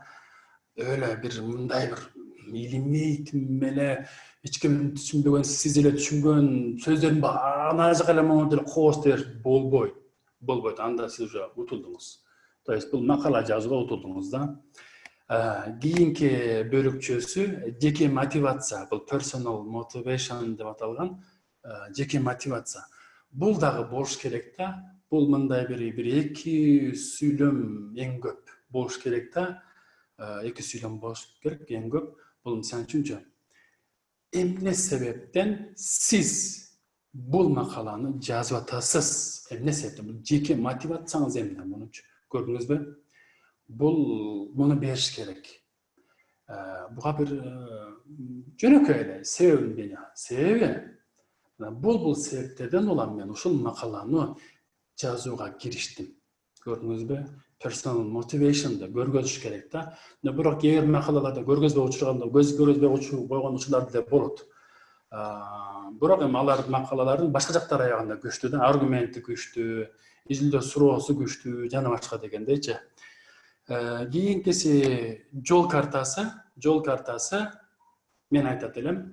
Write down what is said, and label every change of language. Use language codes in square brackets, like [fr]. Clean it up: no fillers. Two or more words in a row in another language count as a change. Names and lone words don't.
[tr] Öyle bir [ky] мындай бир илимий эле эч ким түшүнбөгөн, сиз эле түшүнгөн сөздөрдүн баарын ар жака эле монголча эле кооз дер болбойт. Анда сиз уже утулдуңуз. [ru] То есть [ky] бул макала жазууга утулдуңуз да. Кийинки бөлүкчөсү жеке мотивация, бул [en] personal motivation [ky] деп аталган жеке мотивация. Бул дагы болуш керек да. Бул мындай бир эки сүйлөм эң көп болуш керек да. Эки сүйлөм болуш керек эң көп. Бул мисалы үчүнчү эмне себептен сиз бул макаланы жазып атасыз? Эмне себептен? Бул жеке мотивацияңыз эмне? Мунучу көрдүңүзбү? Муну бериш керек. Буга бир жөнөкөй эле себебин берем. Себеби бул себептерден улам мен ушул макаланы жазууга кириштим. Көрдүңүзбү? [en] Personal motivation [ky] да көргөзүш керек да. Бирок эгер макалаларда көргөзбөй койгон учурлар деле болот. Бирок эми алардын макалаларын башка жактар аягында күчтүү да, аргументи күчтүү, изилдөө суроосу күчтүү, жана башка дегендейчи. Кийинкиси жол картасы мен айтат элем.